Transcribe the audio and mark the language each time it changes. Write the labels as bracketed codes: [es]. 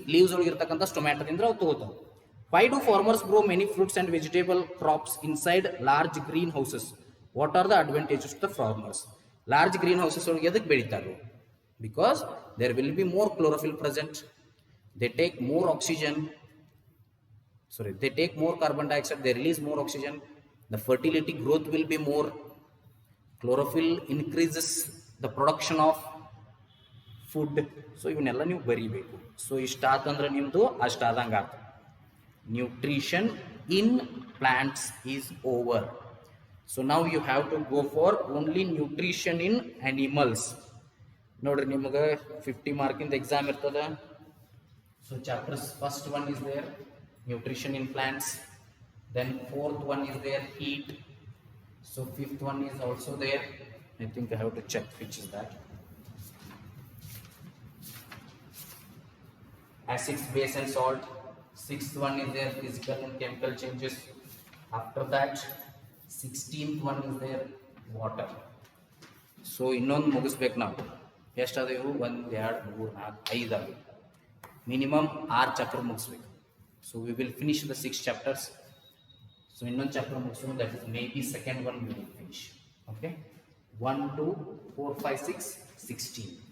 [kn] Leaves ಒಳಗಿರ್ತಕ್ಕಂಥ ಸ್ಟೊಮ್ಯಾಟದಿಂದ ಅವು ತಗೋತಾವೆ. [en] Why do farmers grow many fruits and vegetable crops inside large greenhouses? What are the advantages to the farmers? [kn] Large greenhouses ಒಳಗೆ ಎದಕ್ಕೆ ಬೆಳೀತಾರೆ? [en] Because there will be more chlorophyll present. They take more oxygen. They take more carbon dioxide. They release more oxygen. The fertility growth will be more. Chlorophyll increases the production of food. [kn] So ಇವನ್ನೆಲ್ಲ ನೀವು ಬರೀಬೇಕು. So ಇಷ್ಟಾತಂದ್ರೆ ನಿಮ್ಮದು ಅಷ್ಟಾದಂಗೆ ಆಯ್ತು. [en] Nutrition in plants is over. So now you have to go for only nutrition in animals. [kn] ನೋಡ್ರಿ, ನಿಮಗೆ 50 ಮಾರ್ಕಿಂದ exam ಇರ್ತದೆ. [en] So chapters first one is there, nutrition in plants. Then fourth one is there, heat. So fifth one is also there. I think I have to check which is that. Acids, base and salt. Sixth one is there, physical and chemical changes. After that 16th one is there, water. [kn] So ಇನ್ನೊಂದು ಮುಗಿಸ್ಬೇಕು ನಾವು. ಎಷ್ಟಾದವು? 1 2 3 4 5 ಆಗಿ minimum 6 chapter ಮುಗಿಸ್ಬೇಕು. [en] So we will finish the 6 chapters. So [kn] ಇನ್ನೊಂದು chapter ಮುಗಿಸೋಣ, [en] That is maybe second one we will finish. Okay, 1 2 4 5 6 16.